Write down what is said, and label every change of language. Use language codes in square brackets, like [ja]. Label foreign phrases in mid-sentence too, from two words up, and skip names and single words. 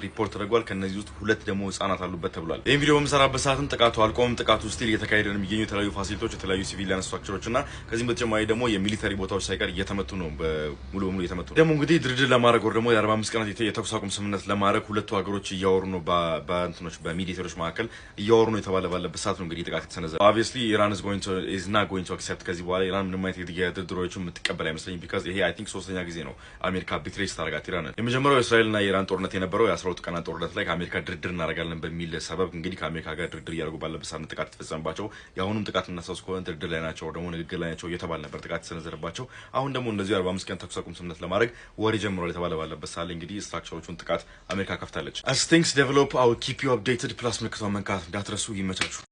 [am] ሪፖርት ተደርጓል። ከነዚህ ውስጥ 2 ደግሞ ህጻናት አሉበት ተብሏል። ይህን ቪዲዮ በምሰራበት ሰዓትም ጥቃቱ አልቆም። ጥቃቱ ስቲል እየተካሄደ ነው የሚገኙ የተለያዩ ፋሲሊቲዎች፣ የተለያዩ [en] civilian structures [am] እና ከዚህም በተጨማሪ ደግሞ የሚሊተሪ ቦታዎች ሳይቀር እየተመቱ ነው። ሙሉ በሙሉ እየተመቱ ነው። ደግሞ እንግዲህ ድርድር ለማድረግ ወር ደግሞ የ45 ቀናት የተኩስ አቁም ስምምነት ለማድረግ ሁለቱ ሀገሮች እያወሩ ነው። በእንትኖች በሚሊተሪዎች መካከል እያወሩ ነው የተባለ ባለበት ሰዓት ነው እንግዲህ ጥቃት የተሰነዘረው። obviously ኢራን [en] is not going to accept [am] ከዚህ በኋላ ኢራን ምንም አይነት የድርድሮችን የምትቀበል አይመስለኝም። ቢካዝ ይሄ [en] I think [am] ሶስተኛ ጊዜ ነው አሜሪካ ቢትሬስ ታደርጋት ኢራንን። የመጀመሪያው የእስራኤልና የኢራን ጦርነት የነበረው የ12 ቀናት ጦርነት ላይ ከአሜሪካ ድርድር እናደርጋለን በሚል ሰበብ እንግዲህ ከአሜሪካ ጋር ድርድር እያደረጉ ባለበት ሰዓት ጥቃት የተፈጸመባቸው። የአሁኑም ጥቃት እናሳውስ ከሆነ ድርድር ላይ ናቸው ደግሞ ንግግር ላይ ናቸው እየተባለ ነበር ጥቃት የተሰነዘረባቸው። አሁን ደግሞ እንደዚህ 45 ቀን ተኩስ አቁም ስምምነት ለማድረግ ወሬ ጀምሯል የተባለ ባለበት ሰዓት እንግዲህ ስትራክቸሮቹን ጥቃት አሜሪካ ከፍታለች። [en] as things develop I will keep you updated [am] ፕላስ ምልክቷን መንካት እንዳትረሱ። ይመቻችሁ።